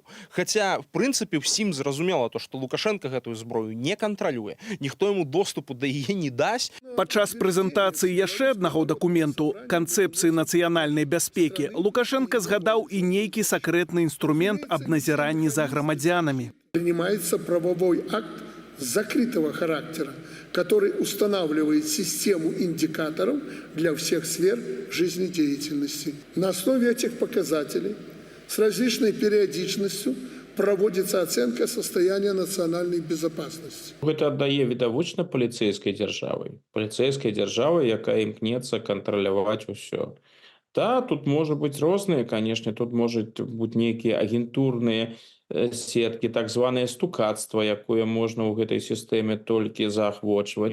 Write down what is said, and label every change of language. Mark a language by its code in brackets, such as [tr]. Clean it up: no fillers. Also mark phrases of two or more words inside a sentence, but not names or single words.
[be] Хаця, в прынцыпе, ўсім зразумела то, што Лукашенка гэтую зброю не кантралюе, ніхто яму доступу да яе не дасць. Падчас прэзентацыі яшчэ аднаго дакументу канцэпцыі нацыянальнай бяспекі Лукашенка згадаў і нейкі сакрэтны інструмент аб назіранні за грамадзянамі. [ru] Принимается правовой акт закрытого характера, который устанавливает систему индикаторов для всех сфер жизнедеятельности. На основе этих показателей с различной периодичностью проводится оценка состояния национальной безопасности. [be] Гэта аддае відавочна паліцэйскай дзяржавы, якая імкнецца кантраляваць усё. Да, тут можа быць розныя, канешне, тут можуць быць нейкія агентурныя сеткі, так званае стукацтва, якое можна ў гэтай сістэме толькі заахвочваць.